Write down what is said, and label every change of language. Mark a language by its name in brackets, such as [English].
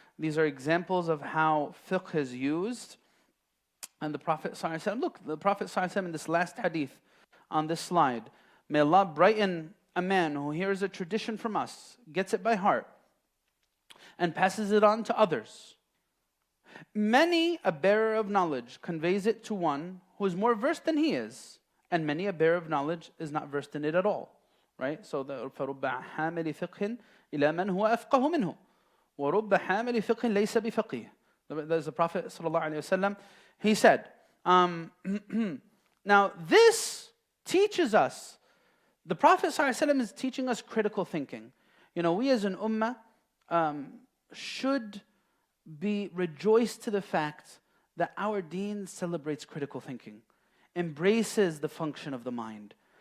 [English] These are examples of how fiqh is used. And the Prophet ﷺ, look, the Prophet ﷺ in this last hadith on this slide, may Allah brighten a man who hears a tradition from us, gets it by heart, and passes it on to others. Many a bearer of knowledge conveys it to one who is more versed than he is, and many a bearer of knowledge is not versed in it at all. Right? So the [Arabic] فَرُبَّ حَامِلِ فِقْهٍ إِلَى مَنْ هُوَ أَفْقَهُ مِنْهُ وَرُبَّ حَامِلِ فِقْهٍ لَيْسَ بِفَقِيهٍ. [English] There's the Prophet ﷺ, he said, now this teaches us, the Prophet ﷺ is teaching us critical thinking. You know, we as an ummah should be rejoiced to the fact that our deen celebrates critical thinking, embraces the function of the mind.